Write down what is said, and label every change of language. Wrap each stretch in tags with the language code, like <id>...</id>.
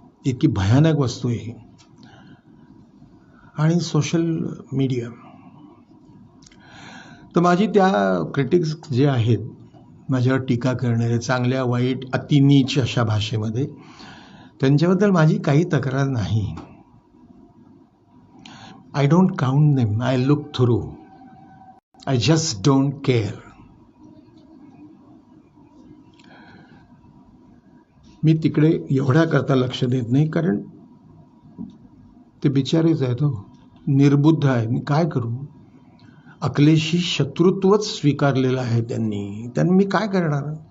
<mr>इतकी भयानक वस्तू आहे. आणि सोशल मीडिया तर माझी त्या क्रिटिक्स जे आहेत माझ्यावर टीका करणारे, चांगल्या वाईट अतिनीच अशा भाषेमध्ये, त्यांच्याबद्दल माझी काही तक्रार नाही.</mr> <en>I don't count them, I look through, I just don't care.</en> <mr>मी तिकडे एवढ्या करता लक्ष देत नाही, कारण ते बिचारेच आहेत, निर्बुद्ध आहेत. मी काय करू? अकलेशी शत्रुत्वच स्वीकारलेलं आहे त्यांनी मी काय करणार?</mr>